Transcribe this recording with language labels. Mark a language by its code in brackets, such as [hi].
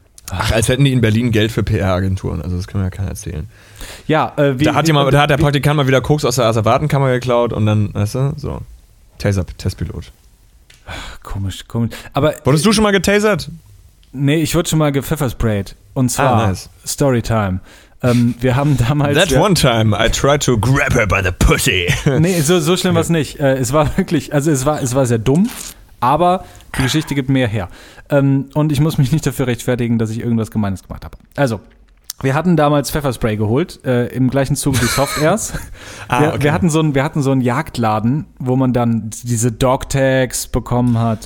[de] Ach, als hätten die in Berlin Geld für PR-Agenturen, also das können wir ja keiner erzählen. Ja, der Praktikant mal wieder Koks aus der Asservatenkammer geklaut und dann, weißt du, so. Taser-Testpilot. Komisch. Aber wurdest du schon mal getasert? Nee, ich wurde schon mal gepfeffersprayed. Und zwar, Storytime. Wir haben damals... [en] That one time I tried to grab her by the pussy. [de] Nee, so schlimm war es nicht. Es war wirklich, also es war sehr dumm, aber die Geschichte gibt mehr her. Und ich muss mich nicht dafür rechtfertigen, dass ich irgendwas Gemeines gemacht habe. Also, wir hatten damals Pfefferspray geholt, im gleichen Zug wie Soft Airs. Wir hatten so einen Jagdladen, wo man dann diese Dogtags bekommen hat.